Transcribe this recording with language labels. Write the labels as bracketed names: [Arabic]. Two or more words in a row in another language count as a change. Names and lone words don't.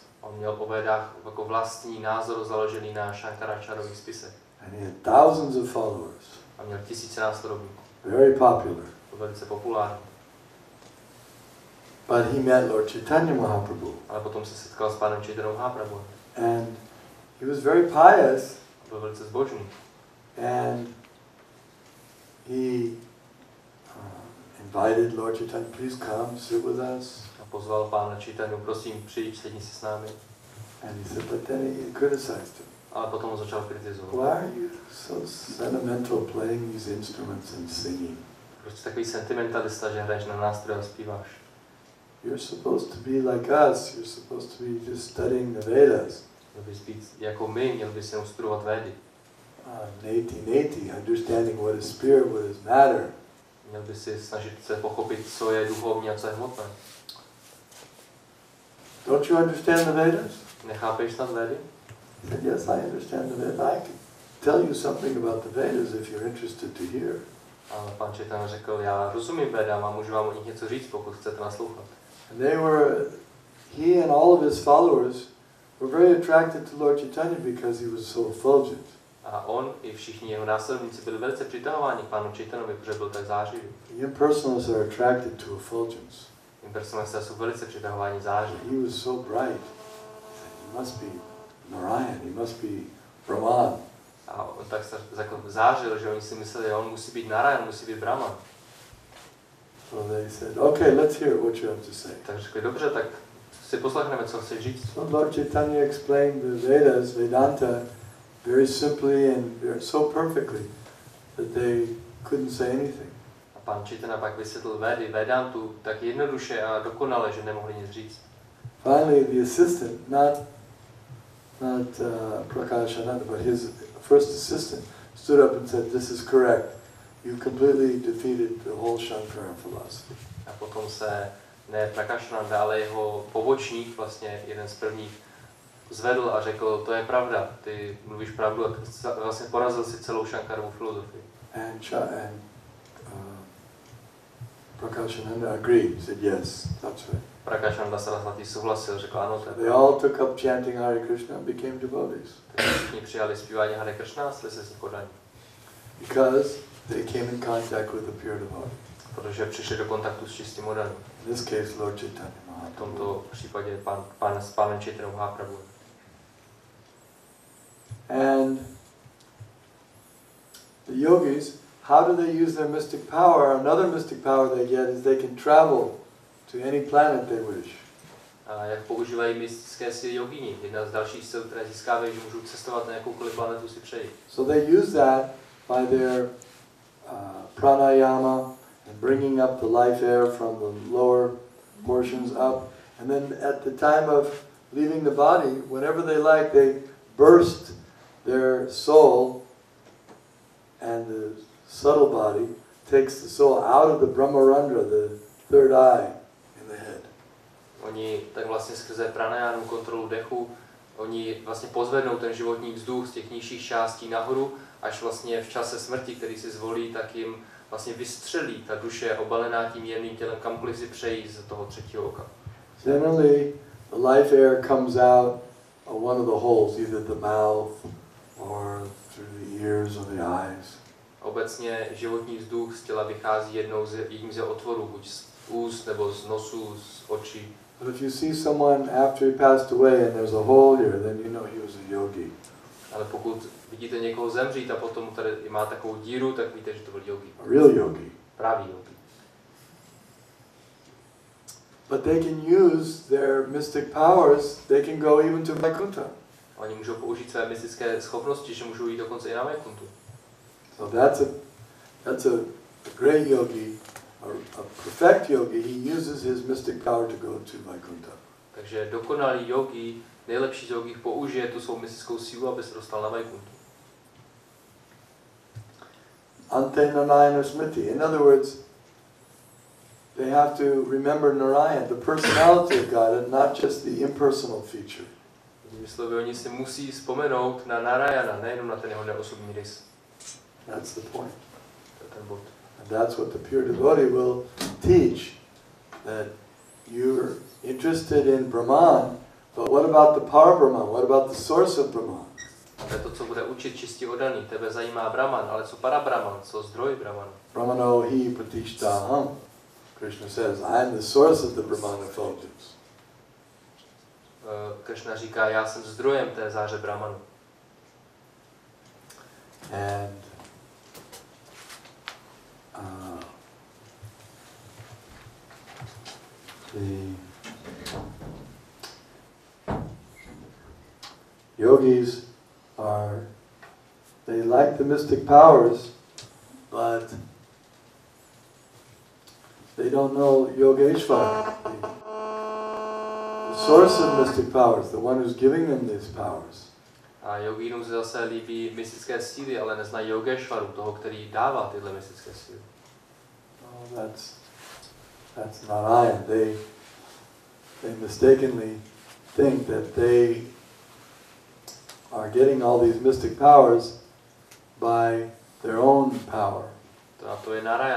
[Czech] On měl o Védách jako vlastní názor založený na Shankaracharových spisech. [English] And he had thousands of followers. [Czech] A měl tisíce následovníků. [English] Very popular. [Czech] To velice populární. [English] But he met Lord Chaitanya Mahaprabhu. [Czech] Ale potom se setkal s pánem Chaitanya Mahaprabhu. [English] And he was very pious. [Czech] Byl velice zbožný. [English] And he invited Lord Chaitanya, please come, sit with us. [Czech] A pozval pána Chaitanya, prosím, přijď, sedni si s námi. [English] And he said, but then he criticized him. [Czech] Ale potom ho začal kritizovat. [English] Why are you so sentimental playing these instruments and singing? [Czech] Prostě takový sentimentalista, že hraješ na nástroje a zpíváš. [English] You're supposed to be like us. You're supposed to be just studying the Vedas. [Czech] Měl bys být jako my, měl bys jenom studovat Védy. [English] Neti, understanding what is spirit, what is matter. [Czech] Měl bys si snažit se pochopit, co je duchovní a co je hmotné. [English] Don't you understand the Vedas? [Czech] Nechápeš snad Védy? [English] He said, yes, I understand the Vedas. I can tell you something about the Vedas if you're interested to hear. [Czech] A pan Chaitanya řekl, já rozumím Védám a můžu vám o nich něco říct, pokud chcete naslouchat. [English] And he and all of his followers were very attracted to Lord Chaitanya because he was so effulgent. [Czech] A on i všichni jeho následníci byli velice přitahováni k pánu Chaitanovi, protože byl tak zářivý. [English] The impersonalists are attracted to effulgence. [Czech] Impersonalisté jsou velice přitahováni září. [English] He was so bright. He must be Narayan, he must be Brahman. [Czech] A on tak zářil, že oni si mysleli, že on musí být Narayan, musí být Brahman. [English] So they said, okay, let's hear what you have to say. [Czech] Tak řekli, dobře, tak si poslechneme, co chceš říct. [English] So Lord Chaitanya explained the Vedas, Vedanta, very simply and so perfectly that they couldn't say anything. [Czech] A pán Chaitanya pak vysvětlil Védy, Vedantu tak jednoduše a dokonale, že nemohli nic říct. [English] Finally, the assistant, not Prakashananda, but his first assistant, stood up and said, "This is correct. You completely defeated the whole Shankara philosophy." [Czech] A potom se ne Prakashananda, ale jeho pobočník, vlastně jeden z prvních, zvedl a řekl, to je pravda, ty mluvíš pravdu a vlastně porazil si celou Shankarovu filozofii. [English] And Prakashananda agreed, said yes, that's right. [Czech] Prakashananda Saraswati souhlasil, řekl ano, to je [English] They [Czech] pravda. [English] all took up chanting Hare Krishna and became devotees. [Czech] Takže všichni přijali zpívání Hare Krishna a stali se z nich oddaní. [English] Because they came in contact with the pure devotee. [Czech] Protože přišli do kontaktu s čistým oddaním. [English] In this case, Lord Chaitanya [Czech] V [English] Mahaprabhu. [Czech] tomto případě s pánem Chaitanya Mahaprabhu. [English] And the yogis, how do they use their mystic power? Another mystic power they get is they can travel to any planet they wish. [Czech] A jak používají mystické síly jogini? Jedna z dalších sil, které získávají, že můžou cestovat na jakoukoliv planetu si přeji. [English] So they use that by their pranayama and bringing up the life air from the lower portions up. And then at the time of leaving the body, whenever they like, they burst their soul, and the subtle body takes the soul out of the Brahmarandra, the third eye in the head. [Czech] Oni tak vlastně skrze pranajánu, kontrolu dechu, oni vlastně pozvednou ten životní vzduch z těch nižších částí nahoru, až vlastně v čase smrti, který si zvolí, tak jim vlastně vystřelí ta duše obalená tím jemným tělem, kamkoliv si přejí z toho třetího oka. [English] Generally, the life air comes out of one of the holes, either the mouth or through the ears or the eyes. [Czech] Obecně životní vzduch z těla vychází jedním ze otvorů, buď z úst, nebo z nosu, z očí. [English] But if you see someone after he passed away and there's a hole here, then you know he was a yogi. [Czech] Ale pokud vidíte někoho zemřít a potom tady má takovou díru, tak víte, že to byl yogi. [English] A real yogi. [Czech] Právý yogi. [English] But they can use their mystic powers, they can go even to Vaikuntha. [Czech] Oni můžou použít své mystické schopnosti, že můžou jít dokonce i na Vaikuntu. [English] So that's a great yogi, a perfect yogi. He uses his mystic power to go to Vaikuntha. [Czech] Takže dokonalý yogi, nejlepší z yogích použije tu svou mystickou sílu, aby se dostal na Vaikuntu. [Sanskrit] Ante Narayana Smriti. [English] In other words, they have to remember Narayan, the personality of God, and not just the impersonal feature. [Czech] Jinými slovy, oni si musí vzpomenout na Narayana, nejenom na ten jeho neosobní rys. [English] That's the point. [Czech] To je ten bod. [English] And that's what the pure devotee will teach, that you're interested in Brahman, but what about the power Brahman? What about the source of Brahman? [Czech] To je to, co bude učit čistě oddaný. Tebe zajímá Brahman, ale co [Sanskrit] para Brahman, [Czech] co zdroj Brahmanu? [Sanskrit] Brahmano hi pratishtaham. [English] Krishna says, I am the source of the Brahman effulgence. [Czech] Krishna říká, já jsem zdrojem té záře Brahmanu. [English] And the yogis they like the mystic powers, but they don't know Yogeshwara, the source of mystic powers, the one who's giving them these powers. [Czech] A jogínům se zase líbí mystické síly, ale neznají Yogeshwaru, toho, který dává tyhle mystické síly. [English] Oh, that's Narayan. They mistakenly think that they are getting all these mystic powers by their own power. [Czech] To je Narayan.